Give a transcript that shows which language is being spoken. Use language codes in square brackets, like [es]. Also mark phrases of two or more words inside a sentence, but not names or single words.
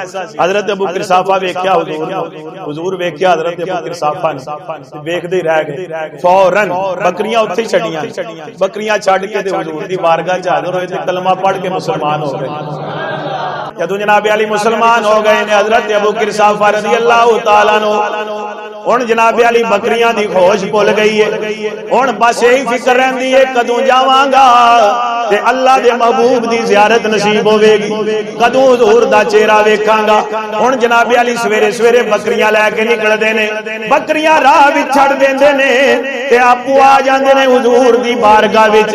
[pa] ਹਜ਼ਰਤ ਅਬੂ ਕਿਰਸਾਫ਼ਾ ਵੇਖਿਆ ਹੁਜ਼ੂਰ ਵੇਖਿਆ ਹਜ਼ਰਤ ਅਬੂ ਕਿਰਸਾਫ਼ਾ ਨੇ, ਵੇਖਦੇ ਹੀ ਰਹਿ ਗਏ। ਫ਼ੌਰਨ ਬਕਰੀਆਂ ਉੱਥੇ ਛੱਡੀਆਂ, ਬਕਰੀਆਂ ਛੱਡ ਕੇ ਤੇ ਹੁਜ਼ੂਰ ਦੀ ਬਾਰਗਾਹ ਚ ਹਾਜ਼ਰ ਹੋਏ ਤੇ ਕਲਮਾ ਪੜ੍ਹ ਕੇ ਮੁਸਲਮਾਨ ਹੋ ਗਏ। ਜਦੋਂ ਜਨਾਬ ਅਲੀ ਮੁਸਲਮਾਨ ਹੋ ਗਏ ਨੇ ਹਜ਼ਰਤ ਅਬੂ ਕਿਰਸਾਫ਼ਾ [ar] رضي الله تعالى عنه [pa] ਹੁਣ ਜਨਾਬ ਅਲੀ ਬਕਰੀਆਂ ਦੀ ਖੋਜ ਭੁੱਲ ਗਈ ਹੈ। ਹੁਣ ਬਸ ਯਹੀ ਫ਼ਿਕਰ ਰਹਿੰਦੀ ਹੈ ਕਦੋਂ ਜਾਵਾਂਗਾ ਤੇ ਅੱਲਾਹ ਦੇ ਮਹਿਬੂਬ ਦੀ ਜ਼ਿਆਰਤ ਨਸੀਬ ਹੋਵੇਗੀ, ਕਦੋਂ ਹੁਜ਼ੂਰ ਦਾ ਚਿਹਰਾ ਵੇਖਾਂਗਾ। ਹੁਣ ਜਨਾਬ ਅਲੀ ਸਵੇਰੇ ਸਵੇਰੇ ਬਕਰੀਆਂ ਲੈਕੇ ਨਿਕਲਦੇ ਨੇ, ਬਕਰੀਆਂ ਰਾਹ ਵਿਚ ਛੱਡ ਦੇਂਦੇ ਨੇ ਤੇ ਆਪੂ ਆ ਜਾਂਦੇ ਨੇ ਹੁਜ਼ੂਰ ਦੀ ਬਾਰਗਾਹ ਵਿਚ।